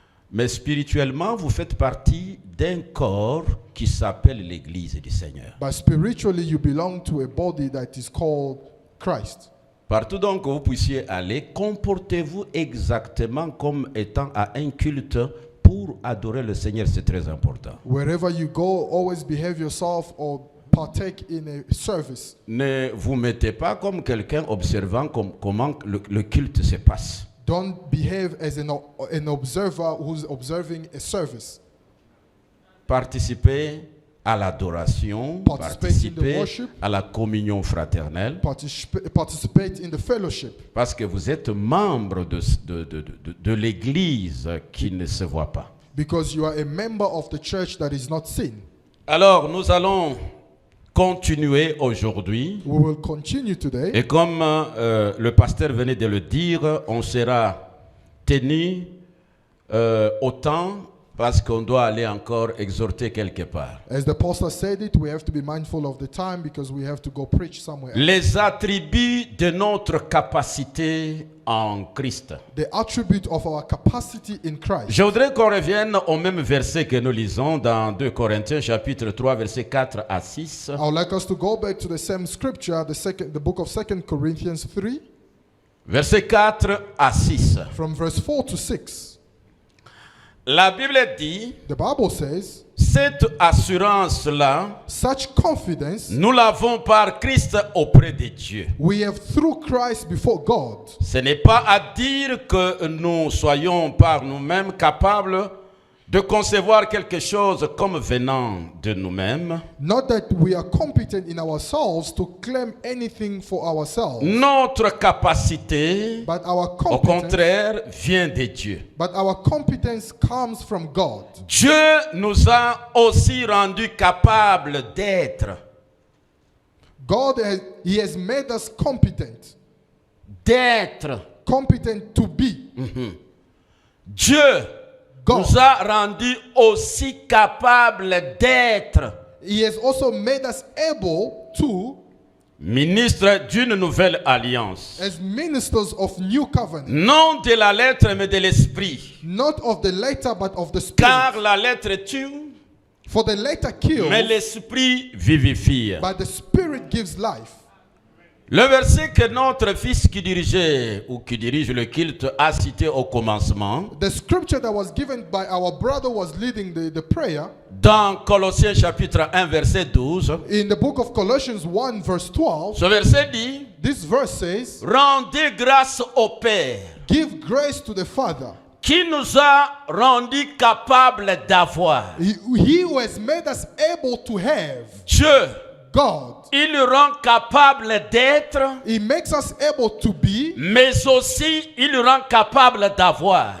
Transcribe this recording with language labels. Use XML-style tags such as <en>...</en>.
<fr>Mais spirituellement, vous faites partie d'un corps qui s'appelle l'Église du Seigneur.</fr> <en>But spiritually, you belong to a body that is called Christ.</en> <fr>Partout donc que vous puissiez aller, comportez-vous exactement comme étant à un culte pour adorer le Seigneur. C'est très important.</fr> <en>Wherever you go, always behave yourself or partake in a service.</en> <fr>Ne vous mettez pas comme quelqu'un observant comment le culte se passe.</fr> <en>Don't behave as an observer who's observing a service.</en> <fr>Participez à l'adoration, participez à la communion fraternelle.</fr> <en>Participate in the fellowship.</en> <fr>Parce que vous êtes membre de l'Église qui ne se voit pas.</fr> <en>Because you are a member of the church that is not seen.</en> <fr>Alors, nous allons continuer aujourd'hui.</fr> <en>We will continue today.</en> <fr>Et comme le pasteur venait de le dire, on sera tenu au temps parce qu'on doit aller encore exhorter quelque part.</fr> <en>As the pastor said it, we have to be mindful of the time because we have to go preach somewhere.</en> <fr>Les attributs de notre capacité en Christ.</fr> <en>The attribute of our capacity in Christ.</en> <fr>Je voudrais qu'on revienne au même verset que nous lisons dans 2 Corinthiens chapitre 3 versets 4 à 6.</fr> <en>I would like us to go back to the same scripture, the book of 2 Corinthians 3.</en> <fr>Verset 4 à 6.</fr> <en>From verse 4 to 6.</en> <fr>La Bible dit,</fr> <en>the Bible says,</en> <fr>cette assurance-là,</fr> <en>such confidence,</en> <fr>nous l'avons par Christ auprès de Dieu.</fr> <en>We have through Christ before God.</en> <fr>Ce n'est pas à dire que nous soyons par nous-mêmes capables de concevoir quelque chose comme venant de nous-mêmes.</fr> <en>Not that we are competent in ourselves to claim anything for ourselves.</en> <fr>Notre capacité,</fr> <en>but our</en> <fr>au contraire, vient de Dieu.</fr> <en>But our competence comes from God.</en> <fr>Dieu nous a aussi rendus capables d'être.</fr> <en>God he has made us competent.</en> <fr>D'être.</fr> <en>Competent to be.</en> <fr>Dieu</fr> <en>God</en> <fr>nous a rendus aussi capables d'être.</fr> <en>He has also made us able to</en> <fr>ministres d'une nouvelle alliance.</fr> <en>As ministers of new covenant.</en> <fr>Non de la lettre mais de l'esprit.</fr> <en>Not of the letter but of the spirit.</en> <fr>Car la lettre tue.</fr> <en>For the letter kills.</en> <fr>Mais l'esprit vivifie.</fr> <en>But the spirit gives life.</en> <fr>Le verset que notre fils qui dirigeait ou qui dirige le culte a cité au commencement.</fr> <en>The scripture that was given by our brother was leading the prayer.</en> <fr>Dans Colossiens chapitre 1 verset 12.</fr> <en>In the book of Colossians 1 verse 12.</en> <fr>Ce verset dit.</fr> <en>This verse says.</en> <fr>Rendez grâce au Père.</fr> <en>Give grace to the Father.</en> <fr>Qui nous a rendus capables d'avoir.</fr> <en>He who has made us able to have.</en> <fr>Dieu.</fr> <en>God.</en> <fr>Il nous rend capable d'être.</fr> <en>He makes us able to be.</en> <fr>Mais aussi, il nous rend capable d'avoir.</fr>